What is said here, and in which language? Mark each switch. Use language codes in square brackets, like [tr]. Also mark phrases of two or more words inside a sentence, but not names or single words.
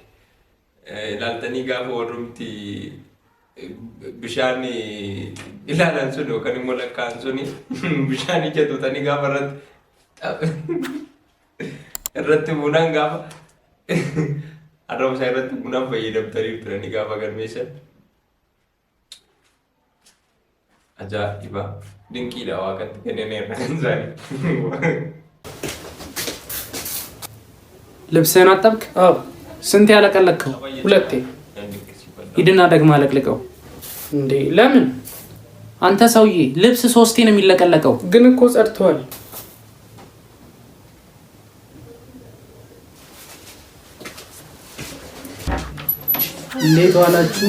[om] Ilaaltanii gaafa warrumti bishaan ilaalan sun yookaan immoo lakkaan suni bishaan ija tuutanii gaafa irratti bunaan gaafa arrabsaa irratti bunaan fayyadamtanii turanii gaafa galmeessan. Ajaa'iba dinqiidha waaqatti kenneneerra kan isaanii. [am] ልብስህን አጠብክ? አዎ። ስንት ያለቀለከው? ሁለቴ። ሂድና ደግማ አለቅልቀው። እንዴ ለምን? አንተ ሰውዬ ልብስ ሶስቴ ነው የሚለቀለቀው። ግን እኮ ጸድቷል። እንዴት ዋላችሁ?